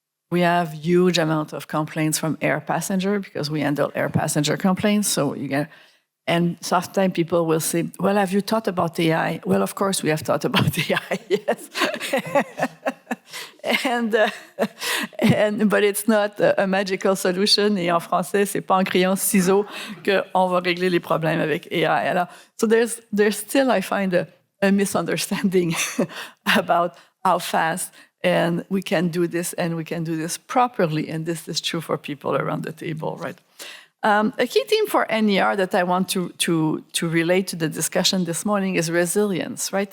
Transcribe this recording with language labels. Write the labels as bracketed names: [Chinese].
[English] We have huge amount of complaints from air passenger because we handle air passenger complaints. So and sometimes people will say, well, have you thought about AI? Well, of course we have thought about AI, yes. But it's not a magical solution. [French] Et en français, c'est pas en criant ciseaux qu'on va régler les problèmes avec AI. [English] Alors, so there's still, I find, a misunderstanding about how fast and we can do this, and we can do this properly. And this is true for people around the table, right? A key theme for NER that I want to relate to the discussion this morning is resilience, right?